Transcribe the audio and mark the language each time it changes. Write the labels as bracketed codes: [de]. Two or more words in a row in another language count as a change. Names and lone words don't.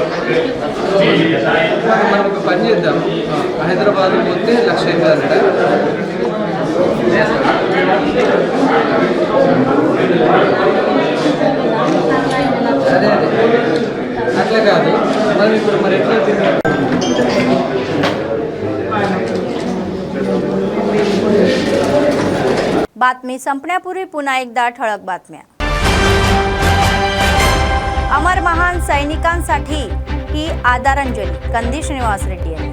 [te] మనం ఒక పని చేద్దాం, హైదరాబాద్ పోతే 1,00,000 అంట. అదే అట్లా కాదు, మనం ఇప్పుడు మరి ఎట్లా తిన్నాం. [mr] बातमी संपण्यापूर्वी पुन्हा एकदा ठळक बातम्या. अमर महान सैनिकांसाठी ही आदरांजली कंदी श्रीनिवास रेड्डी यांनी.